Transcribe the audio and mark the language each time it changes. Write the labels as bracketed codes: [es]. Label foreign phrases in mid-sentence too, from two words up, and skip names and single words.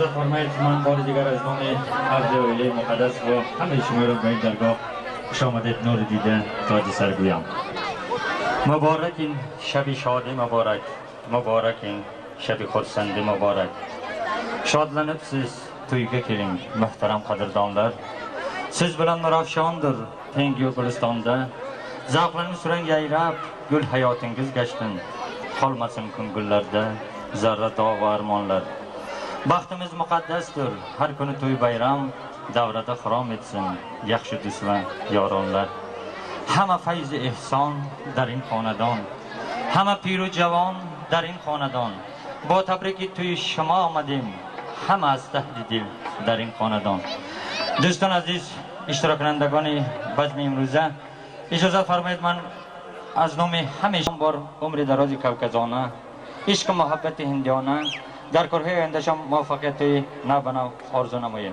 [fa] فرمایید من بار دیگر از نام عبد اولی مقدس و همه شما را به این درگاه خوش آمدید نور دیده تاج سر گویم. مبارک این شب شادی، مبارک این شب خرسندی مبارک. [uz] Şadlanıp siz to'yga keling muhtaram qadrdonlar. Siz bilan nurafshondir tengu gulistonda. Zavqlanib surang yayrab gul hayotingiz gashtin. Qolmasin ko'ngillarda zarra dog' va armonlar. Baxtimiz muqaddasdir, har kuni to'y bayram davrada xirom etsin yaxshi do'st va yoronlar. [fa] همه فیض احسان در این خاندان، همه پیر و جوان در این خاندان. با تبریک توی شما آمدیم همه از ته دل در این خاندان. دوستان عزیز، اشتراک کنندگان بزم امروزه، اجازه فرمایید من از نام همه شما بار عمر دراز کوکزانه، عشق محبت هندیانه در کارهای آیندهشان موفقیت نو نو آرزو نماییم.